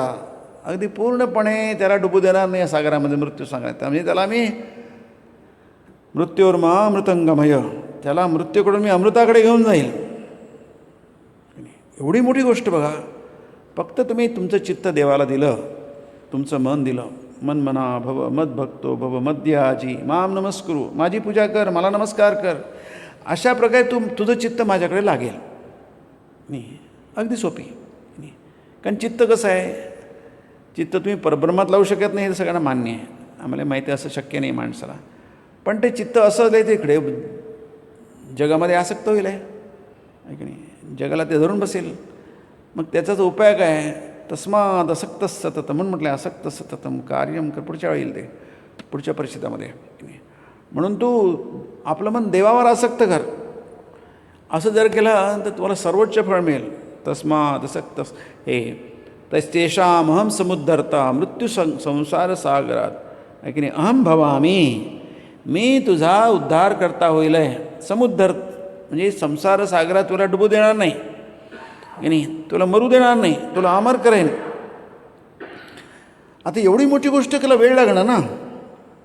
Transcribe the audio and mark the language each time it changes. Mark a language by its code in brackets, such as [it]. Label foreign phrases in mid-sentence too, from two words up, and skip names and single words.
[mr] अगदी पूर्णपणे त्याला डुबू देणार नाही या सागरामध्ये मृत्यू सांगायचा. म्हणजे त्याला मी [sa] मृत्यूर्मा अमृतंगमय [mr] त्याला मृत्यूकडून मी अमृताकडे घेऊन जाईल. एवढी मोठी गोष्ट बघा. फक्त तुम्ही तुमचं चित्त देवाला दिलं तुमचं मन दिलं. [sa] मनमना भव मद्भक्तो भव मद्याजी माम नमस्कुरु [mr] माझी पूजा कर मला नमस्कार कर. अशा प्रकारे तुझं चित्त माझ्याकडे लागेल नाही. अगदी सोपी नाही. कारण चित्त कसं आहे चित्त तुम्ही परब्रह्मात लावू शकत नाही हे सगळ्यांना मान्य आहे. आम्हाला माहिती आहे असं शक्य नाही माणसाला. पण ते चित्त असं आहे ते इकडे जगामध्ये आसक्त होईल आहे की नाही. जगाला ते धरून बसेल. मग त्याचाच उपाय काय [sa] तस्माद असक्त सतत [mr] म्हणून म्हटलं [sa] असक्त सततम कार्यम [mr] कर. पुढच्या वेळी येईल ते पुढच्या परिस्थितीमध्ये. म्हणून तू आपलं मन देवावर आसक्त कर. असं जर केलं तर तुम्हाला सर्वोच्च फळ मिळेल. [sa] तस्माद असक्त हे तस्तेषाम अहम समुद्धरता मृत्यू संसार [mr] सागरात आहे की नाही. [sa] अहम भवामी [mr] मी तुझा उद्धार करता होईल आहे. समुद्धर म्हणजे संसार सागरात तुला डुबू देणार नाही की नाही. तुला मरू देणार नाही. तुला अमर करेन. आता एवढी मोठी गोष्ट केला वेळ लागणार ना.